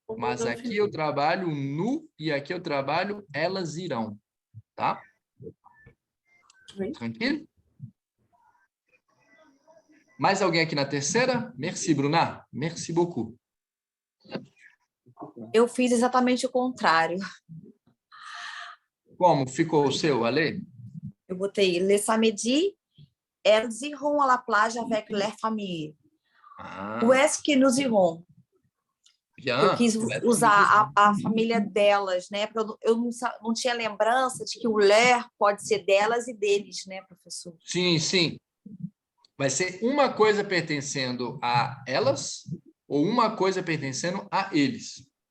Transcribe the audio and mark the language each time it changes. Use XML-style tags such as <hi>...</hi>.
<pt>Mas aqui eu trabalho no e aqui eu trabalho elas irão. Tá?</pt> <fr>Oui.</fr> <pt>Tranquilo? Mais alguém aqui na terceira?</pt> <fr>Merci, Bruna. Merci beaucoup.</fr> <pt>Eu fiz exatamente o contrário. Como ficou o seu, Ale? Eu botei</pt> <fr>le samedi, elles iront à la plage avec leur famille. Ah, Où est-ce que nous irons? bien.</fr> <pt>Eu quis usar a família delas, né? Porque eu não tinha lembrança de que o leur pode ser delas e deles, né, professor? Sim, sim. Vai ser uma coisa pertencendo a elas ou uma coisa pertencendo a eles.</pt>